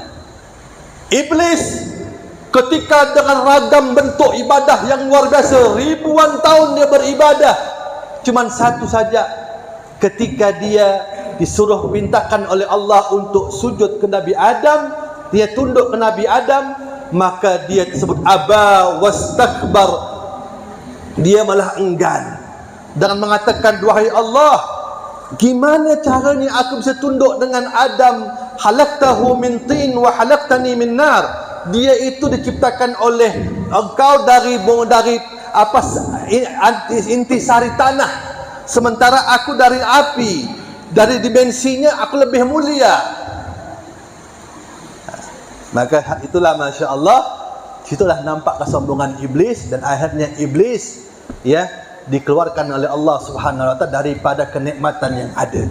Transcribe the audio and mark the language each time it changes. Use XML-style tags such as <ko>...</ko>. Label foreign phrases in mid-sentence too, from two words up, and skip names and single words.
<id>Iblis ketika dengan ragam bentuk ibadah yang luar biasa, ribuan tahun dia beribadah, cuman satu saja, ketika dia disuruh mintakan oleh Allah untuk sujud ke Nabi Adam, dia tunduk ke Nabi Adam, maka dia tersebut</id> <ar>أبى واستكبر,</ar> <id>dia malah enggan dengan mengatakan, wahai Allah, gimana caranya aku bisa tunduk dengan Adam?</id> <ar>خلقته من طين وخلقتني من نار.</ar> <id>Dia itu diciptakan oleh engkau dari intisari tanah, sementara aku dari api. Dari dimensinya aku lebih mulia. Maka itulah</id> <ar>ما شاء الله,</ar> <id>situlah nampak kesombongan iblis, dan akhirnya iblis dikeluarkan oleh Allah</id> <ar>سبحانه وتعالى</ar> <id>daripada kenikmatan yang ada.</id>